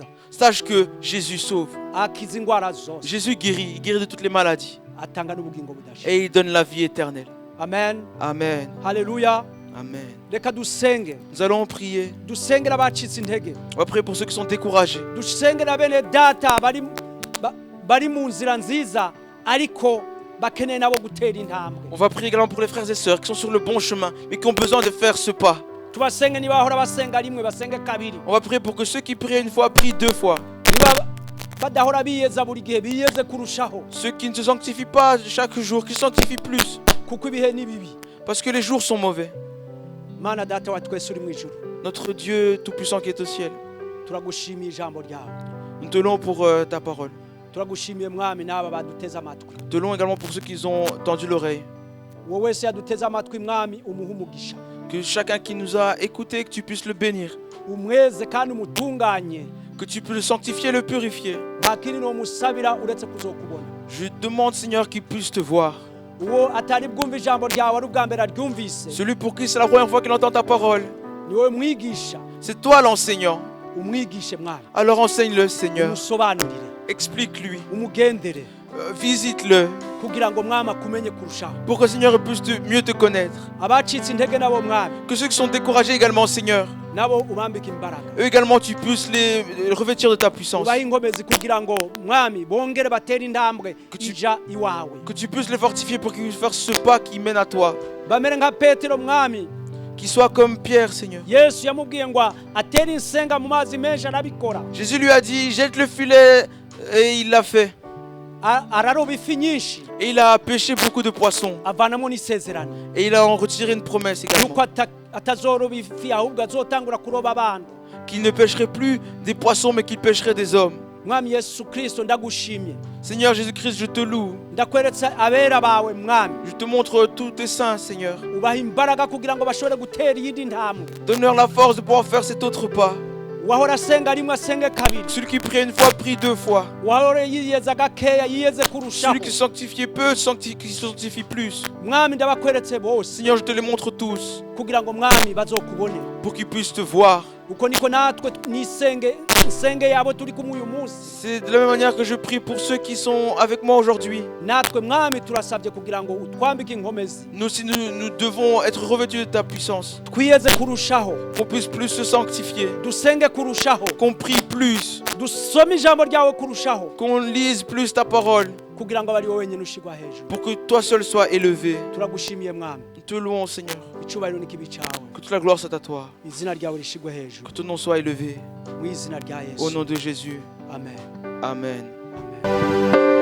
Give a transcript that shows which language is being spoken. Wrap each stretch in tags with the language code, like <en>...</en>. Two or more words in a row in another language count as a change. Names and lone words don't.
<fr>sache que Jésus sauve.</fr> <rw>Akiza indwara zose,</rw> <fr>Jésus guérit, il guérit de toutes les maladies</fr> <rw>atanga n'ubugingo budashira.</rw> <fr>et il donne la vie éternelle. Amen. Amen. Haleluya. Amen.</fr> <rw>Reka dusenge.</rw> <fr>Nous allons prier.</fr> <rw>Dusengera abacitse intege.</rw> <fr>On va prier pour ceux qui sont découragés.</fr> <rw>Dusengera bene data bari mu nzira nziza ariko bakeneye nabo gutera intambwe.</rw> <fr>On va prier également pour les frères et sœurs qui sont sur le bon chemin mais qui ont besoin de faire ce pas.</fr> <rw>Tubasenge niba bahora basenga rimwe basenge kabiri.</rw> <fr>On va prier pour que ceux qui prient une fois prient deux fois.</fr> <rw>Niba badahora biyeza buri gihe biyeze kurushaho</rw> <fr>Ceux qui ne se sanctifient pas chaque jour, qui se sanctifient plus.</fr> <rw>kuko ibihe ni bibi.</rw> <fr>Parce que les jours sont mauvais.</fr> <rw>Mana data wa twese uri mu ijuru,</rw> <fr>Notre Dieu Tout-Puissant qui est au ciel,</fr> <rw>turagushimiye ijambo ryawe.</rw> <fr>nous te louons pour ta parole.</fr> <rw>Turagushimiye mwami n'aba baduteze amatwi.</rw> <fr>Nous te louons également pour ceux qui ont tendu l'oreille.</fr> <rw>Wowe wese yaduteze amatwi mwami umuha umugisha.</rw> <fr>Que chacun qui nous a écoutés, que tu puisses le bénir.</fr> <rw>Umweze kandi umutunganye.</rw> <fr>Que tu puisses le sanctifier, le purifier.</fr> <rw>Nta kindi nomusabira uretse kuzokubona.</rw> <fr>Je demande, Seigneur, qu'il puisse te voir.</fr> <rw>Uwo atari bwumva ijambo ryawe ari ubwa mbere aryumvise,</rw> <fr>Celui pour qui c'est la première fois qu'il entend ta parole.</fr> <rw>ni wowe mwigisha.</rw> <fr>C'est toi l'enseignant.</fr> <rw>Umwigishe mwami,</rw> <fr>Alors enseigne-le, Seigneur.</fr> <rw>umusobanurire,</rw> <fr>Explique-lui.</fr> <rw>umugendere</rw> <fr>Visite-le.</fr> <rw>kugira ngo mwami akumenye kurushaho.</rw> <fr>Pour que, Seigneur, il puisse mieux te connaître.</fr> <rw>Abacitse intege nabo mwami,</rw> <fr>Que ceux qui sont découragés également, Seigneur,</fr> <rw>nabo ubambike imbaraga.</rw> <fr>eux également, tu puisses les revêtir de ta puissance.</fr> <rw>Ubahe inkomezi kugira ngo mwami bongere batere intambwe ija iwawe.</rw> <fr>Que tu puisses les fortifier pour qu'ils puissent faire ce pas qui mène à toi.</fr> <rw>Bamere nka Petero mwami,</rw> <fr>Qu'ils soient comme Pierre, Seigneur.</fr> <rw>Yesu yamubwiye ngo atere insenga mu mazi menshi arabikora.</rw> <fr>Jésus lui a dit, jette le filet, et il l'a fait.</fr> <rw>Araroba ifi nyinshi</rw> <fr>Et il a pêché beaucoup de poissons.</fr> <rw>avanamo n'isezerano</rw> <fr>Et il a en retiré une promesse également.</fr> <rw>yuko atazoroba ifi ahubwo azotangura kuroba abantu.</rw> <fr>Qu'il ne pêcherait plus des poissons, mais qu'il pêcherait des hommes.</fr> <rw>Mwami Yesu Kristo ndagushimye,</rw> <fr>Seigneur Jésus-Christ, je te loue.</fr> <rw>ndakweretse abera bawe mwami,</rw> <fr>Je te montre tous tes saints, Seigneur.</fr> <rw>ubaha imbaraga kugira ngo bashobore gutera iyindi ntambwe.</rw> <fr>Donne-leur la force de pouvoir faire cet autre pas.</fr> <rw>Uwahora asenga rimwe asenge kabiri,</rw> <fr>Celui qui prie une fois, prie deux fois.</fr> <rw>uwahora yiyeza gakeya yiyeze kurushaho.</rw> <fr>Celui qui se sanctifie peu, qui se sanctifie plus.</fr> <rw>Mwami ndabakweretse bose</rw> <fr>Seigneur, je te les montre tous.</fr> <rw>kugira ngo mwami bazokubone.</rw> <fr>Pour qu'ils puissent te voir.</fr> <rw>Uko niko natwe nisenge yabo turi kumwe uyu munsi.</rw> <fr>C'est de la même manière que je prie pour ceux qui sont avec moi aujourd'hui.</fr> <rw>Natwe mwami turasabye kugira ngo utwambike inkomezi,</rw> <fr>Nous aussi, nous devons être revêtus de ta puissance.</fr> <rw>twiyeze kurushaho,</rw> <fr>Qu'on puisse plus se sanctifier.</fr> <rw>dusenge kurushaho,</rw> <fr>Qu'on prie plus.</fr> <rw>dusome ijambo ryawe kurushaho,</rw> <fr>Qu'on lise plus ta parole.</fr> <rw>kugira ngo abari wowe wenyine ushigwa hejuru.</rw> <fr>Pour que toi seul sois élevé.</fr> <rw>Turagushimiye mwami,</rw> <fr>Nous te louons, Seigneur.</fr> <rw>icyubahiro n'ikibi cyawe,</rw> <fr>Que toute la gloire soit à toi.</fr> <rw>izina ryawe rishigwe hejuru,</rw> <fr>Que ton nom soit élevé.</fr> <rw>mu izina rya</rw> <fr>Au</fr> <rw>Yesu.</rw> <fr>nom de Jésus. Amen. Amen. Amen.</fr>